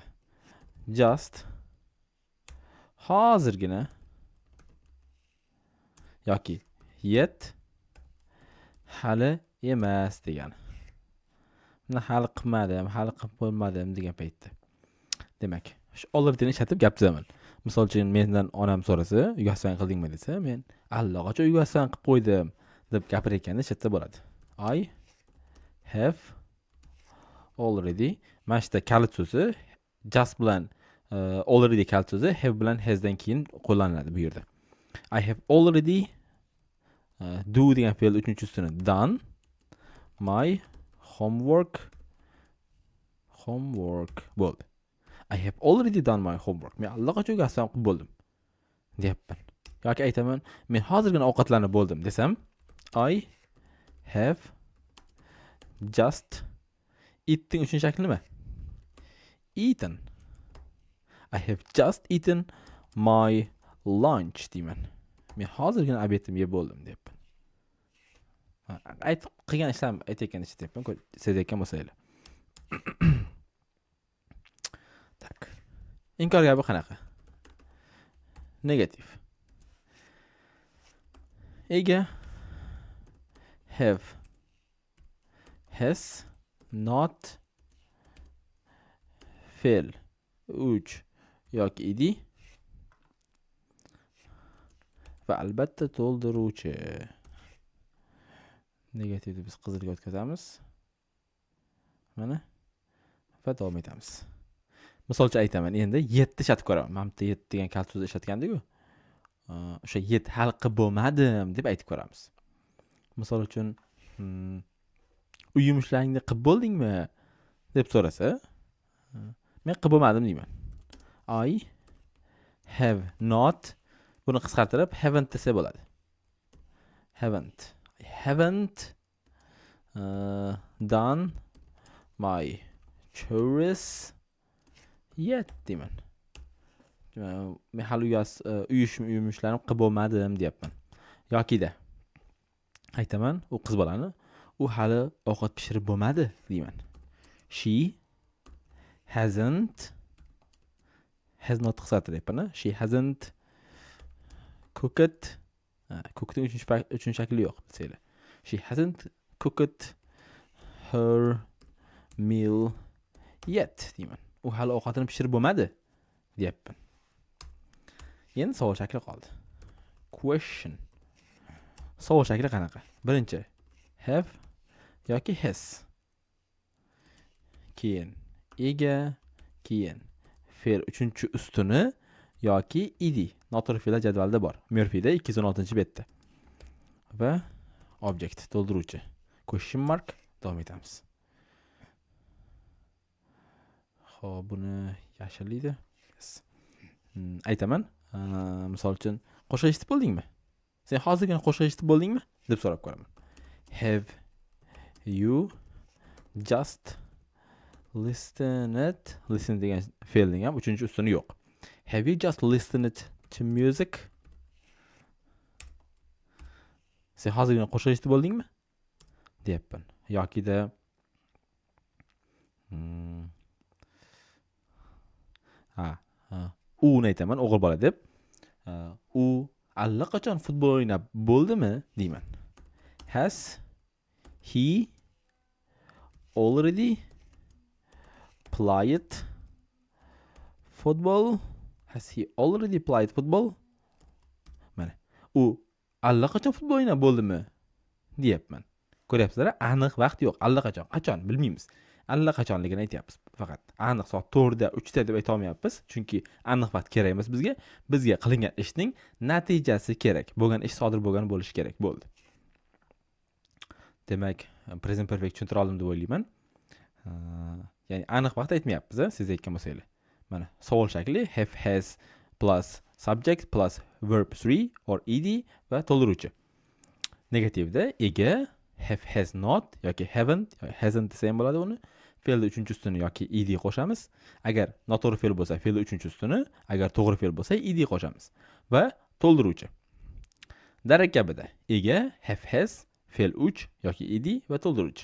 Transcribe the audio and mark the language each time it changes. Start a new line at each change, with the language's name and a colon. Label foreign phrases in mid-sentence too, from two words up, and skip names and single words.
Uzbek: Just hozirgina yoki yet hali emas degani. Buni hali qilmadim, hali qilib bo'lmadim degan paytda. Demak, shu already'ni ishlatib gap tuzaman. Misol uchun mendan onam so'rasa, uyga qildingmi desa, men allaqachon uyga qilib qo'ydim deb gapirayotganda ishlatsa bo'ladi.
English: I have already.
Uzbek: Mana shu kalit so'zi just bilan already kalit so'zi have bilan has'dan keyin qo'llaniladi bu yerda.
English: I have already do
Uzbek: degan fe'l uchinchi ustuni
English: done my homework bo'ldi. I have already done my homework.
Uzbek: Men allaqachon uyga qilib bo'ldim deyapman. Yoki aytaman, men hozirgina ovqatlanib bo'ldim desam,
English: I have just eating
Uzbek: uchinchi shakli nima?
English: Eaten. I have just eaten my lunch deyman.
Uzbek: Men hozirgina obedimni yeb bo'ldim deyapman. Aytib qilgan ishlarni aytayotganda ishlayapman, sezayotgan bo'lsanglar. Tak. Inkor gapi qanaqa? Negativ. Ega have has not fe'l uch yoki edi va albatta to'ldiruvchi. Negativni biz qizilga o'tkazamiz. Mana va davom etamiz. Misol uchun aytaman, endi 7 ishlatib ko'raman. Mana bu 7 degan kalit so'zni ishlatgandik-ku. O'sha 7 hal qilib bo'lmadim deb aytib ko'ramiz. Misol uchun uy ishlaringni qilib bo'ldingmi deb so'rasa, men qilib bo'lmadim deyman.
English: I have not,
Uzbek: buni qisqartirib haven't desa bo'ladi.
English: I haven't done my chores yet deyman.
Uzbek: Men hali uy ishlarimni qilib bo'lmadim deyapman. Yoki-da aytaman, u qiz bolani u hali ovqat pishirib bo'lmadi deyman.
English: She hasn't has not qisqartiryapman. She hasn't cooked.
Uzbek: Cooked uchinchi shakli yo'q, desanglar.
English: She hasn't cooked her meal yet deyman.
Uzbek: U hali ovqatini pishirib bo'lmadi deyapman. Endi savol shakli qoldi. Question. Savol shakli qanaqa? Birinchi have yoki has. Keyin ega, keyin fe'l uchinchi ustuni yoki ed. Noto'g'ri fe'llar jadvalda bor. Murphy'da 216-betda. Va object to'ldiruvchi.
English: Question mark
Uzbek: davom etamiz. Xo'p, buni yashirlaydi. Yes. Aytaman. Misol uchun qo'shiq eshitib bo'ldingmi? Sen hozirgina qo'shiq eshitib bo'ldingmi deb so'rab ko'raman.
English: Have you just listen
Uzbek: degan fe'lning ham uchinchi ustuni yo'q.
English: Have you just listened to music?
Uzbek: Sen hozirgina qo'shiq eshitib bo'ldingmi deyapman. Yokida uni aytaman, o'g'il bola deb. U allaqachon futbol o'ynab bo'ldimi deyman.
English: Has he already played football? Has he already played football?
Uzbek: Mana, u allaqachon futbol o'ynab bo'ldimi deyapman. Ko'ryapsizlar, aniq vaqt yo'q. Allaqachon, qachon bilmaymiz. Allaqachonligini aytyapmiz. Faqat aniq soat 4da, 3da deb ayta olmayapmiz, chunki aniq vaqt kerak emas bizga. Bizga qilingan ishning natijasi kerak. Bo'lgan ish sodir bo'lgan bo'lishi kerak. Bo'ldi. Demak,
English: present perfect
Uzbek: tushuntira oldim deb o'ylayman. Ya'ni aniq vaqt aytmayapmiz, siz aytgan bo'lsangiz. Mana, savol shakli
English: have, has plus subject plus verb 3 or ed
Uzbek: va to'ldiruvchi. Negativda ega
English: have, has not
Uzbek: yoki haven't yoki hasn't desa ham bo'ladi uni. Fe'lni uchinchi ustuni yoki ed qo'shamiz. Agar noto'g'ri fe'l bo'lsa, fe'lni uchinchi ustuni, agar to'g'ri fe'l bo'lsa, ed qo'shamiz. Va to'ldiruvchi. Darak kabida ega,
English: have, has,
Uzbek: fe'l 3 yoki ed va to'ldiruvchi.